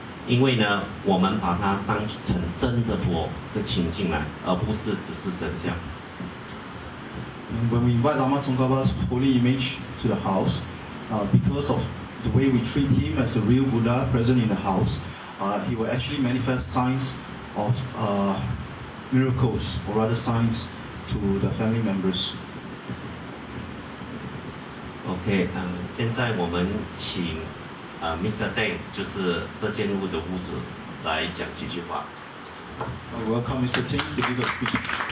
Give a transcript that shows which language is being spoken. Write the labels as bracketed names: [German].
[Chinese] 因为呢，我们把它当成真的佛的请进来，而不是只是神像。 [English] And when we invite Lama Tsongkhapa's holy image to the house, because of the way we treat him as a real Buddha present in the house, he will actually manifest signs of miracles, or rather signs to the family members. [Chinese] OK， 现在我们请Mr. Deng 就是这间屋的屋主来讲几句话。 [English] Welcome Mr. Ting to give a speech.